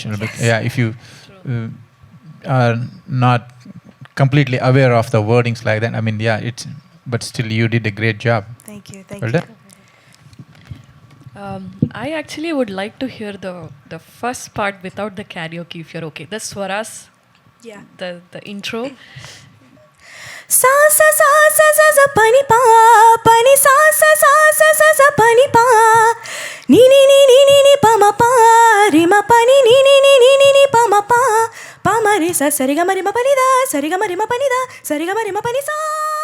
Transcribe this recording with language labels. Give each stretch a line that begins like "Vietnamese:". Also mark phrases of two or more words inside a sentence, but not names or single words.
English: But if you are not completely aware of the wordings like that, but still you did a great job. Thank you. Well done. I actually would like to hear the first part without the karaoke, if you're okay. The swaras, Yeah. the intro. Sa sa sa sa sa sa pani pa pani sa sa sa sa sa sa pani pa ni ni ni ni ni ni pa ma pa re ma pa ni ni ni ni ni ni ni pa ma pa re sa sa re ga ma re ma pa ni da sa re ga ma re ma pa ni da sa re ga ma re ma pa ni sa.